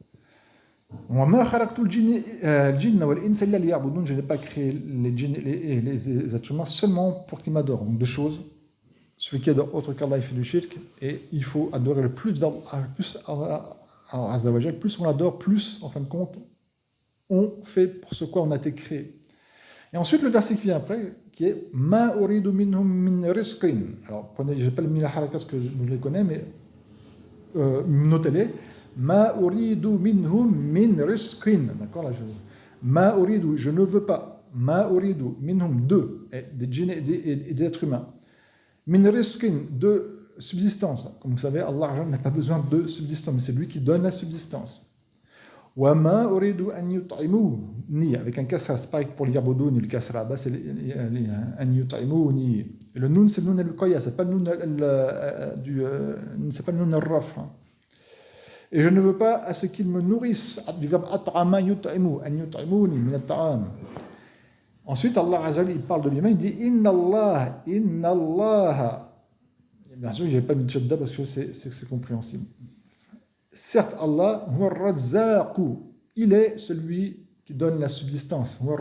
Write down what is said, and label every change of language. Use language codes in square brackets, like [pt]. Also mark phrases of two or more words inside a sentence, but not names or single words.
[fr] Je n'ai pas créé les djinns et les êtres humains seulement pour qu'ils m'adorent. Donc deux choses. Celui qui adore autre qu'Allah, il fait du shirk. Et il faut adorer le plus Allah Azza wa Jal. Plus on l'adore, plus, en fin de compte, on fait pour ce quoi on a été créé. Et ensuite, le verset qui vient après, qui est [ar] ما أريد منهم من رزق. [fr] Alors, je n'ai pas mis la harakat parce que je les connais, mais notez-les. [ar] ما أريد منهم من رزق. [fr] D'accord, là, [ar] ما أريد, [fr] je ne veux pas. [ar] ما أريد منهم, [fr] des djinns et des êtres humains. [ar] من رزق, [fr] de subsistance. Comme vous savez, Allah n'a pas besoin de subsistance, mais c'est lui qui donne la subsistance. [ar] وَمَا أُرِيدُ أَنْ يُطْعِمُونِ [fr] avec un kasra, c'est pareil pour l'ya'buduni, le kasra, c'est [ar] أَنْ يُطْعِمُونِ. [fr] Le nun, c'est le [ar] نون الوقاية, [fr] c'est pas le [ar] نون الرفع. [fr] Et je ne veux pas à ce qu'ils me nourrissent, du verbe [ar] أطعم يطعم، أن يطعموني من الطعام. [fr] Ensuite, [ar] الله عز وجل, [fr] il parle de lui-même, il dit [ar] إن الله. [fr] Bien sûr, je n'ai pas mis de shadda parce que c'est compréhensible. Certes, Allah, il est celui qui donne la subsistance.